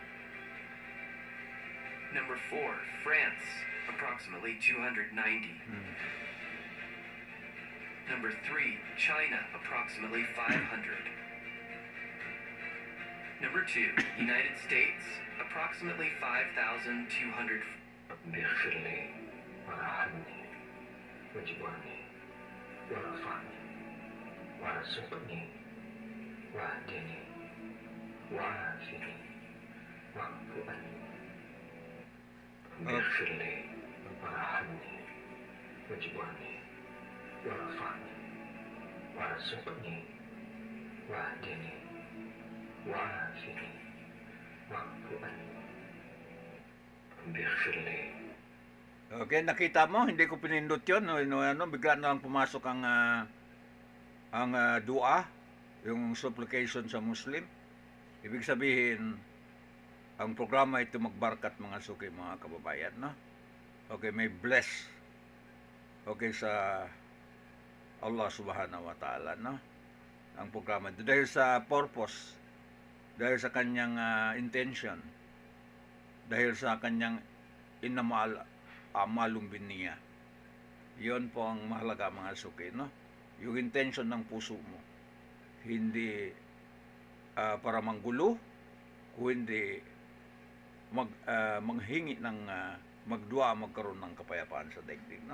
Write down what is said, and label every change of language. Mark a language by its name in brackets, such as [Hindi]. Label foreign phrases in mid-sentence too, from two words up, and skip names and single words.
[English] Number 4, France, approximately 290. Number 3, China, approximately 500. Number 2, United States, approximately 5,200. [Arabic] بيغفر لي وارحمني واجبرني وارفعني وارزقني واهدني وعافني واعف عني بيغفر لي وارحمني واجبرني وارفعني وارزقني واهدني وعافني واعف عني بيغفر لي. [Filipino] Okay, nakita mo, hindi ko pinindot yun. Bigla na lang pumasok ang dua, yung supplication sa Muslim. Ibig sabihin, ang programa ito magbarkat mga suki, mga kababayan, no? Okay, may bless. Okay, sa [Arabic] الله سبحانه وتعالى, [Filipino] no? Ang programa ito. Dahil sa purpose, dahil sa kanyang intention, dahil sa kanyang inamalum niya. Yun po ang mahalaga mga suki, no? Yung intention ng puso mo. Hindi para manggulo, kundi manghingi ng magdua, magkaroon ng kapayapaan sa daigdig, no?